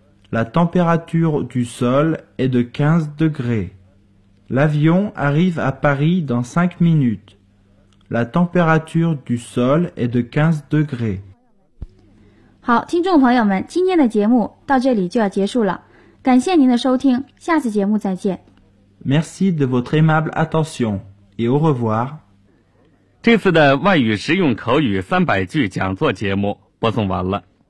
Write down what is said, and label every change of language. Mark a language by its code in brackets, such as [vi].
[fr] La température du sol est de 15 degrés. L'avion arrive à Paris dans 5 minutes. La température du sol est de 15 degrés. [zh] 好，听众朋友们，今天的节目到这里就要结束了。感谢您的收听，下次节目再见。 [fr] Merci de votre aimable attention et au revoir. [zh] 这次的外语实用口语三百句讲座节目播送完了。